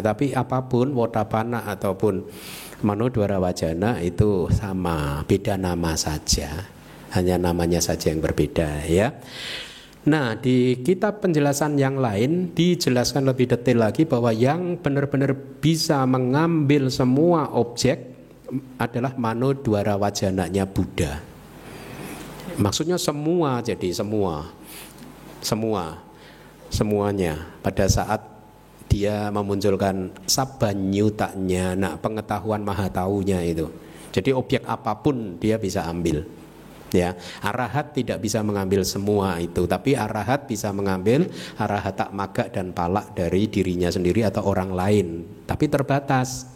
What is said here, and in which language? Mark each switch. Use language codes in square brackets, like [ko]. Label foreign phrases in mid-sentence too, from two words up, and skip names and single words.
[id] Tapi apapun wotapana ataupun [pi] mano dwara wajana [id] itu sama, beda nama saja. Hanya namanya saja yang berbeda ya. Nah, di kitab penjelasan yang lain dijelaskan lebih detail lagi bahwa yang benar-benar bisa mengambil semua objek adalah [pi] mano dwara wajananya [id] Buddha. Maksudnya semua, jadi semuanya pada saat dia memunculkan sabanyutanya, nah pengetahuan maha taunya itu. Jadi objek apapun dia bisa ambil. Ya, arahat tidak bisa mengambil semua itu, tapi arahat bisa mengambil arahat tak maga dan palak dari dirinya sendiri atau orang lain, tapi terbatas.